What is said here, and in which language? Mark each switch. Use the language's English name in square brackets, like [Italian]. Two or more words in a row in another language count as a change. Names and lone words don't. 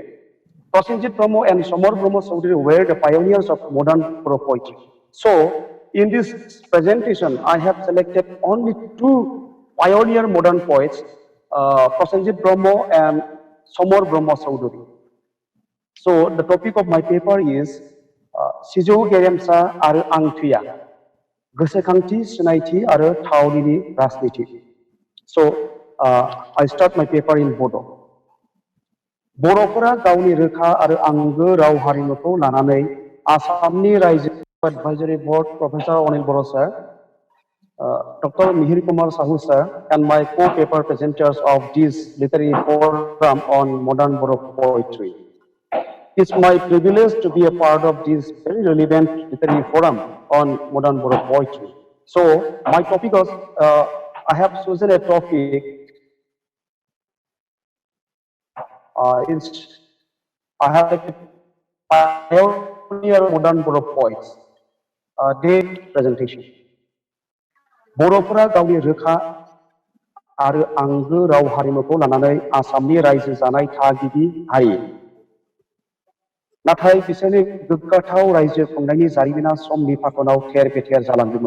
[English] Prosenjit Brahmo and Samar Brahmo Chaudhary were the pioneers of modern Bodo poetry. So, in this presentation, I have selected only 2 pioneer modern poets, Prosenjit Brahmo and Samar Brahmo Chaudhary. So, the topic of my paper is Sijou Geremsa Aru Angtuya, Gosekhangti Sunaiti Aru Thaunini Rasniti. So, I start my paper in Bodo. [Bodo] बर'फोरा गावनि रोखा आरो आंगो राव हारिमुखौ लानानै आसामनि रायजो एडभाइजरी बोर्ड प्रफेसर अनिल बर' sir, Dr. [English] Mihir Kumar Sahu sir, and my co-paper presenters of this literary forum on modern Bodo poetry. It's my privilege to be a part of this very relevant literary forum on modern Bodo poetry. So my topic was, I have chosen a topic. I have a pioneer modern Bodo poets. Day presentation. [Bodo] बर'फोरा गावनि रोखा आरो आंगो राव हारिमुखौ लानानै आसामनि रायजो जानाय थागिबि हारि। नाथाय बिसोरनि गोग्गाथाव रायजो खुंनायनि जारिमिना समनि फाखनाव थेर बेथेर जालांदोंमोन।